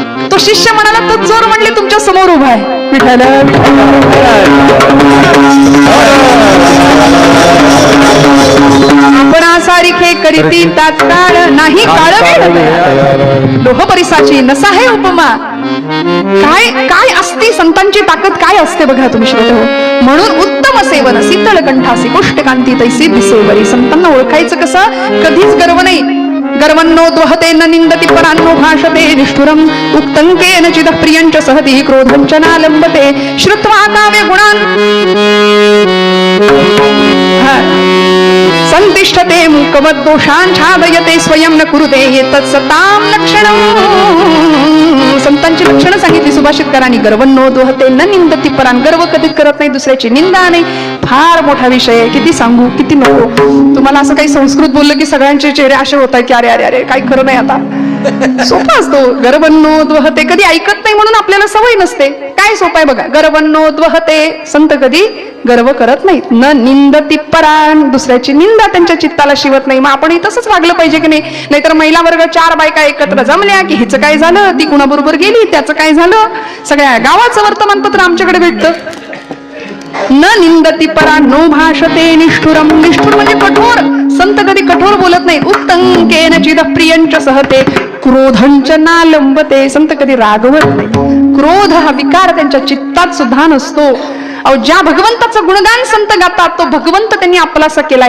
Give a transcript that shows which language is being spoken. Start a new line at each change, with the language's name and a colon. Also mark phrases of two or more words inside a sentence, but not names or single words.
Marathi: तो शिष्य म्हणाला, तो चोर म्हणले तुमच्या समोर उभा आहे. विठ्ठल आपणा सारिखे करीती तात्काळ नाही काळ लोह परिसाची नसा हे उपमा. काय काय असते संतांची ताकद, काय असते बघा तुम्ही श्रोते हो. म्हणून उत्तम सेवन शीतळ कंठासी पुष्टकांती तैसी दिसेवरी. संतांना ओळखायचं कसं, कधीच गर्व नाही.
Sanskrit: गर्वन्नो द्वहते न निंदति परान्नो भाषते निष्ठुरम उक्तंकेन चिद प्रियंच सहति क्रोधंच नालंबते श्रुत्वा काव्य गुणान् संतिष्ठते मूकवद् दोषान् छादयते स्वयं न कुरुते एतत्सतां लक्षणम्.
Marathi: संतांची लक्षणं सांगितली सुभाषितकारांनी.
Sanskrit: गर्वन्नो द्वहते न निंदति परान्,
Marathi: गर्व कधीच करत नाही, दुसऱ्याची निंदा नाही. फार मोठा विषय आहे, किती सांगू किती नको. तुम्हाला असं काही संस्कृत बोललं की सगळ्यांचे चेहरे असे होत आहेत की अरे अरे अरे काही खरं नाही. आता सोपा असतो.
Sanskrit: गर्वन्नो द्वहते,
Marathi: कधी ऐकत नाही म्हणून आपल्याला सवय नसते. काय सोपं आहे बघा,
Sanskrit: गर्वन्नो द्वहते,
Marathi: संत कधी गर्व करत नाहीत.
Sanskrit: न निंदति परान्,
Marathi: दुसऱ्याची निंदा त्यांच्या चित्ताला शिवत नाही. मग आपण तसंच वागलं पाहिजे की नाही. नाहीतर महिला वर्ग 4 बायका एकत्र जमल्या की हिचं काय झालं, ती कुणाबरोबर गेली, त्याचं काय झालं, सगळ्या गावाचं वर्तमानपत्र आमच्याकडे भेटतं.
Sanskrit: न निंदति परा नो भाषते निष्ठुरम.
Marathi: निष्ठुर म्हणजे कठोर. संत कधी कठोर बोलत नाही.
Sanskrit: उत्तंकेन चिद प्रियंच सहते क्रोधंच नालंबते.
Marathi: संत कधी रागवत नाही. क्रोध हा विकार त्यांच्या चित्तात सुद्धा नसतो. अहो ज्या भगवंताचं गुणगान संत गातात तो भगवंत त्यांनी आपलासा केलाय.